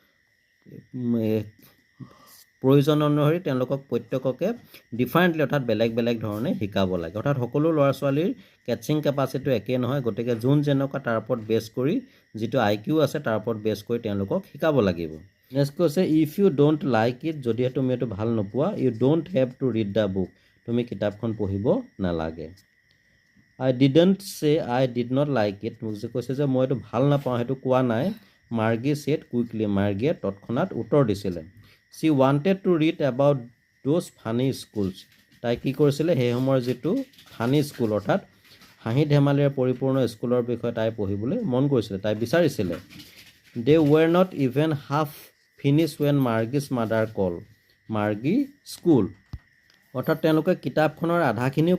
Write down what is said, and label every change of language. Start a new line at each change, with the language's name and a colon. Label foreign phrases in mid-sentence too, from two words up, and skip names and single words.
Assamese: প্ৰয়োজন অনুসৰি তেওঁলোকক প্ৰত্যেককে ডিফাৰেণ্টলি অৰ্থাৎ বেলেগ বেলেগ ধৰণে শিকাব লাগে অৰ্থাৎ সকলো ল'ৰা ছোৱালীৰ
English: catching capacityটো
Assamese: একেই নহয় গতিকে যোন যেনেকুৱা তাৰ ওপৰত বেছ কৰি যিটো IQ আছে তাৰ ওপৰত বেছ কৰি তেওঁলোকক শিকাব লাগিব নেক্সট কৈছে
English: if you don't like it
Assamese: যদিহে তুমি এইটো ভাল নোপোৱা
English: you don't have to read the book
Assamese: তুমি কিতাপখন পঢ়িব নালাগে
English: I didn't say I did not like it
Assamese: মোক যে কৈছে যে মই এইটো ভাল নাপাওঁ সেইটো কোৱা নাই
English: Margie said quickly
Assamese: মাৰ্গীয়ে তৎক্ষণাত উত্তৰ দিছিলে
English: she wanted to read about those funny schools
Assamese: তাই কি কৰিছিলে সেই সময়ৰ যিটো
English: funny school
Assamese: অৰ্থাৎ হাঁহি ধেমালিৰে পৰিপূৰ্ণ স্কুলৰ বিষয়ে তাই পঢ়িবলৈ মন কৰিছিলে তাই বিচাৰিছিলে
English: they were not even half finish when Margie's mother call Margie school
Assamese: অৰ্থাৎ তেওঁলোকে কিতাপখনৰ আধাখিনিও